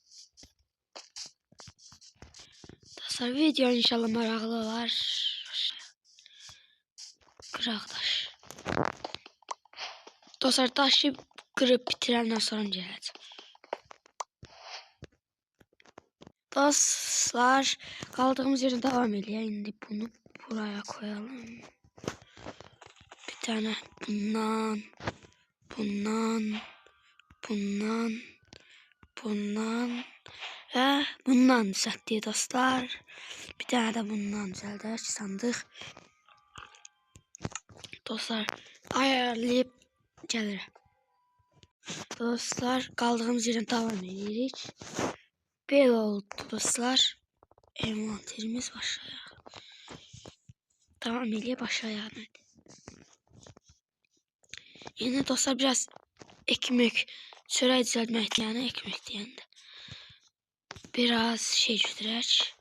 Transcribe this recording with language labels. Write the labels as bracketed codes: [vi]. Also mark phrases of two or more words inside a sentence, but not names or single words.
[az] Dostlar video inşallah maraqlı olar. Qıraq daş. Dostlar daşı qırıb bitirəndən sonra gələcəm. [tr] Dostlar kaldığımız yerden devam edelim. Şimdi bunu buraya koyalım. Bir tane bundan ve bundan düzelttik dostlar. Bir tane de bundan düzeltdik sandık. Dostlar ayarlayıp gelirim. Dostlar kaldığımız yerden devam edirik. Böyle oldu dostlar. [az] Envanterimiz başlayaq. Tamam eləyə başlayaq. Yine dostlar biraz ekmek, çörək düzəltmək deyəndə, ekmek deyəndə biraz şey götürək.